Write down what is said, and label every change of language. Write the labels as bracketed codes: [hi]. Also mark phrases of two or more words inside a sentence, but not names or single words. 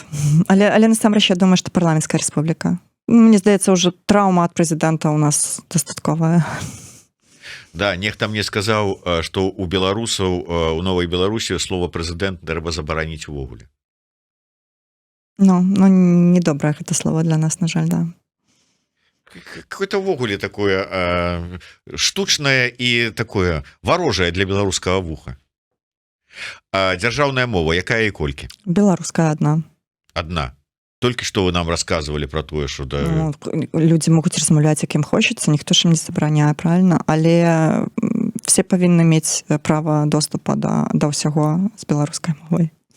[be] Але насамрэч я думаю, што парламенцкая республика. Мне здаецца, ўжо траўма ад прэзідэнта у нас дастатковая. Да, нехта мне сказаў, што у беларусаў у новай Беларусі слова прэзідэнт трэба забараніць увогуле. Ну, недобрае гэта слово для нас, на жаль, да. Какое-то ўвогуле такое штучнае і такое варожае для беларускага вуха. Дзяржаўная мова, якая і колькі? Беларуская [ru] Одна. [be] Толькі што вы нам рассказывалі про тое, што да... Ну, людзі могуць размаўляць якім хочацца, ніхто ж ім не забараняе, правильно, але все павінны мець права доступа да ўсяго з беларускай мовай.